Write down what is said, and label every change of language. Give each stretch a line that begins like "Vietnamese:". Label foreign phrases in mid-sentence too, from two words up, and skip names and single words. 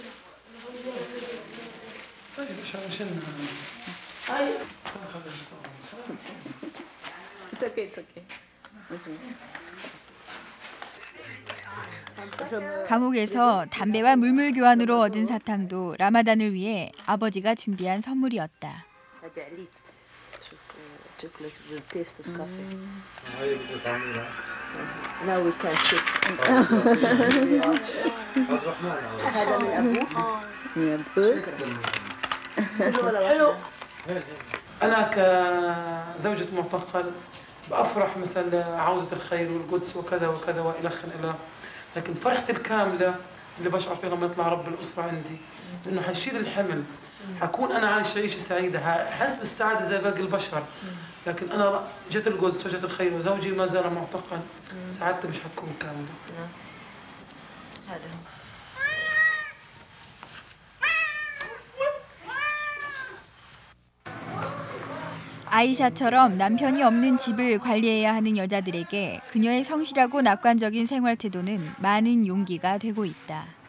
English: It's okay.
Korean: 감옥에서 담배와 물물 교환으로 얻은 사탕도 라마단을 위해 아버지가 준비한 선물이었다.
English: Now we can check.
Arabic: هذا من أبوه. حلو. أنا كزوجة معتقل بأفرح مثل عودة الخير والقدس وكذا وكذا وإلخ إلى لكن فرحتي الكاملة اللي بشعر فيها لما يطلع رب الأسرة عندي إنه حنشيل الحمل حكون أنا عايش عيشة سعيدة ححس بالسعادة زي باقي البشر لكن أنا جت القدس وجت الخير وزوجي ما زال معتقل سعادتي مش حتكون كاملة. هذا
Korean: 아이샤처럼 남편이 없는 집을 관리해야 하는 여자들에게 그녀의 성실하고 낙관적인 생활 태도는 많은 용기가 되고 있다.